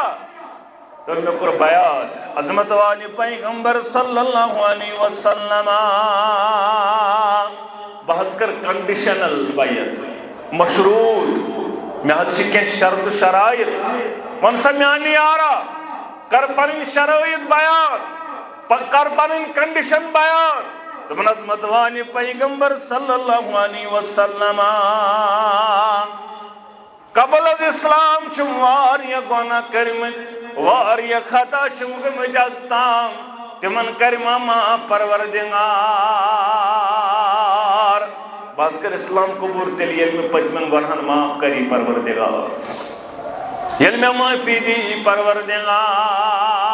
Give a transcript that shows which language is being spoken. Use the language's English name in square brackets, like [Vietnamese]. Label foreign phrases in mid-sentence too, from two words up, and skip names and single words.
[Kashmiri] اور مےٚ کوٚر بیان عظمت والہِ پیغمبر [Arabic] صلی اللہ علیہ وسلم [Kashmiri] بہٕ حظ کر کنڈیشنل بیعت مشروط مےٚ حظ چھِ کینٛہہ شرطہٕ شرائط وَن سا میانہِ یارا کر پنٕنۍ شرائط بیان کر پنٕنۍ کنڈیشن بیان. دوٚپُن عظمت والہِ پیغمبر [Arabic] صلی اللہ علیہ وسلم [Kashmiri] قبل از اسلام چھُم واریاہ گۄناہ کٔرمٕتۍ واریاہ خطا چھِم گٔمٕتۍ از تام تِمن کرِ ما معاف پروردگار. بہٕ حظ کر اسلام قبوٗل تیٚلہِ ییٚلہِ مےٚ پٔتمٮ۪ن گۄنہن معاف کری پروردگار ییٚلہِ مےٚ معٲفی دی پروردگار.